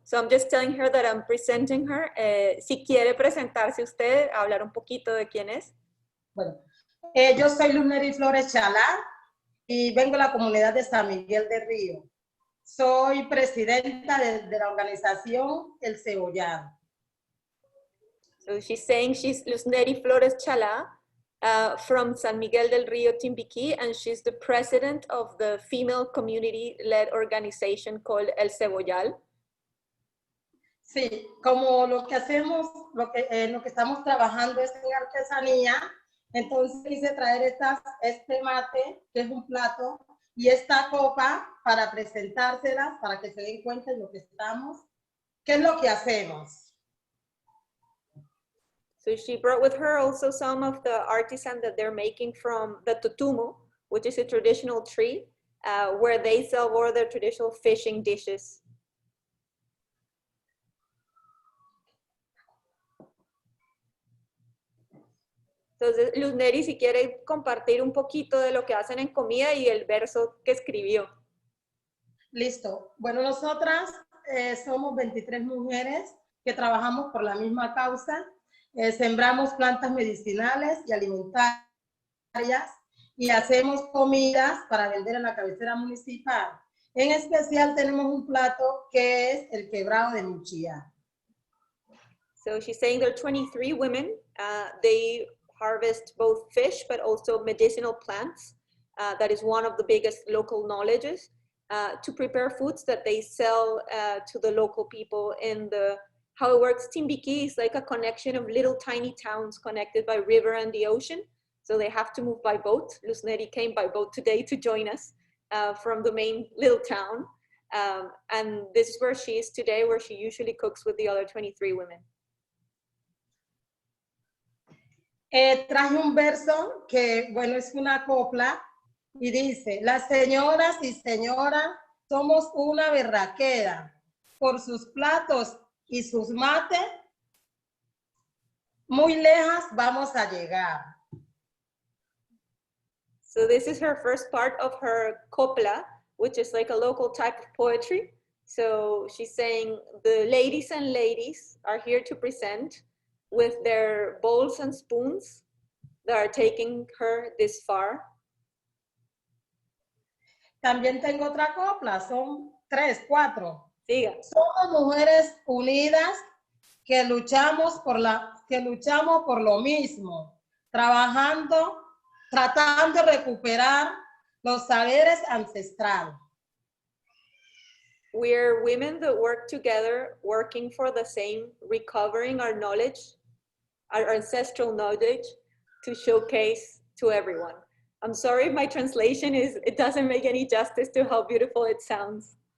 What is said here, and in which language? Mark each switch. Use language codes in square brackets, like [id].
[en] So I'm just telling her that I'm presenting her. [es] Si quiere presentarse usted, hablar un poquito de quién es. Bueno, yo soy Luz Neri Flores Chalá y vengo de la comunidad de San Miguel del Río. Soy presidenta de la organización El Cebollado. [en] So she's saying she's Luz Neri Flores Chalá from San Miguel del Río, Timbiquí, and she's the president of the female community-led organization called El Cebollal. [es] Sí, como lo que hacemos, lo que estamos trabajando es en artesanía, entonces quise traer este mate, que es un plato, y esta copa para presentárselas, para que se den cuenta de lo que estamos, qué es lo que hacemos. [en] So she brought with her also some of the artisan that they're making from the tutumo, which is a traditional tree, where they sell more of their traditional fishing dishes. [es] Entonces, Luz Neri, si quiere compartir un poquito de lo que hacen en comida y el verso que escribió. Listo. Bueno, nosotras somos 23 mujeres que trabajamos por la misma causa. Sembramos plantas medicinales y alimentarias y hacemos comidas para vender en la cabecera municipal. En especial tenemos un plato que es el quebrado de Muchía. [en] So she's saying there are 23 women. They harvest both fish, but also medicinal plants. That is one of the biggest local knowledges to prepare foods that they sell to the local people in the, how it works, Timbiquí is like a connection of little tiny towns connected by river and the ocean. So they have to move by boat. Luz Neri came by boat today to join us from the main little town. And this is where she is today, where she usually cooks with the other 23 women. [es] Traje un verso que, bueno, es una copla y dice: las señoras y señoras somos una berraquera, por sus platos y sus mates, muy lejas vamos a llegar. [en] So this is her first part of her copla, which is like a local type of poetry. So she's saying the ladies and ladies are here to present with their bowls and spoons that are taking her this far. [es] También tengo otra copla, son 3, 4. Siga. Somos mujeres unidas que luchamos por lo mismo, tratando de recuperar los saberes ancestrales. [en] We're women that work together, working for the same, recovering our knowledge, our ancestral knowledge, to showcase to everyone. I'm sorry if my translation it doesn't make any justice to how beautiful it sounds.